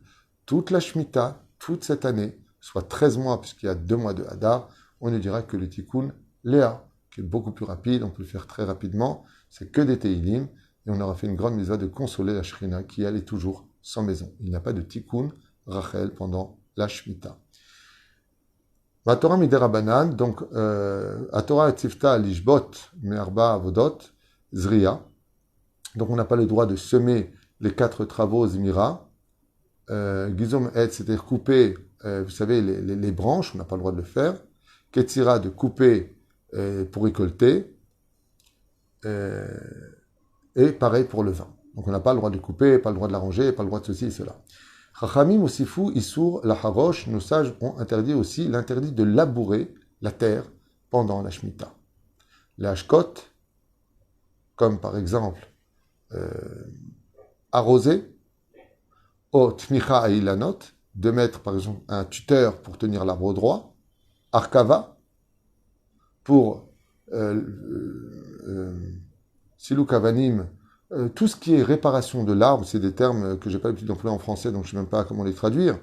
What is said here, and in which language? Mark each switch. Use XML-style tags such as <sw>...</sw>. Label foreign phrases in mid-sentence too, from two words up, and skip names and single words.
<fr>Toute la Shemitah, toute cette année, soit 13 mois, puisqu'il y a 2 mois de Hadar, on ne dira que le tikkun Léa, qui est beaucoup plus rapide, on peut le faire très rapidement, c'est que des Teilim, et on aura fait une grande mitzvah de consoler la Shrina, qui elle est toujours sans maison. Il n'y a pas de tikkun Rachel pendant la Shemitah.</fr> <he>מה תורה מדרבנן, donc, התורה צותה לשבות מארבע עבודות, זריעה.</he> <fr>Donc, on n'a pas le droit de semer les 4 travaux zimira. Gizom et, c'est-à-dire couper, vous savez, les branches, on n'a pas le droit de le faire. Ketzira, de couper pour récolter. Et pareil pour le vin. Donc, on n'a pas le droit de couper, pas le droit de l'arranger, pas le droit de ceci et cela.</fr> <he>חכמים הוסיפו איסור לחרוש,</he> <fr>nos sages ont interdit aussi l'interdit de labourer la terre pendant la Shemitah. Les hashkot, comme par exemple arroser,</fr> <he>או תמיכת אילנות,</he> <fr>de mettre par exemple un tuteur pour tenir l'arbre droit, arkava, pour</fr> <he>סילוק אבנים,</he> <fr>tout ce qui est réparation de l'arbre, c'est des termes que je n'ai pas l'habitude d'employer en français, donc je ne sais même pas comment les traduire.</fr>